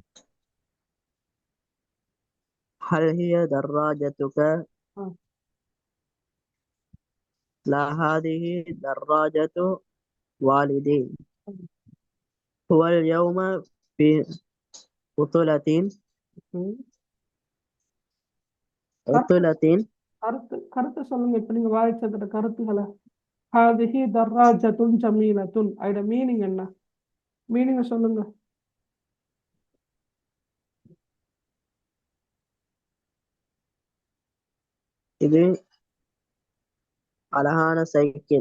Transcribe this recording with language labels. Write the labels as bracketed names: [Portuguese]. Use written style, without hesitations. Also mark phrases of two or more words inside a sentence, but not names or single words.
[Arabic] هل هي دراجتك؟ ஆ لا، هذه دراجة والدي. هو اليوم في عطلة. [Tamil] ம். கருத்து [Arabic] عطلة. [Tamil] கருத்து கருத்து சொல்லுங்க. இப்ப நீங்க வாய்ச்சதுல கருத்துக்களை. [Arabic] هذه دراجة جميلة, [Tamil] அதோட மீனிங் என்ன? மீனிங்க சொல்லுங்க. இது அழகான சைக்கிள்.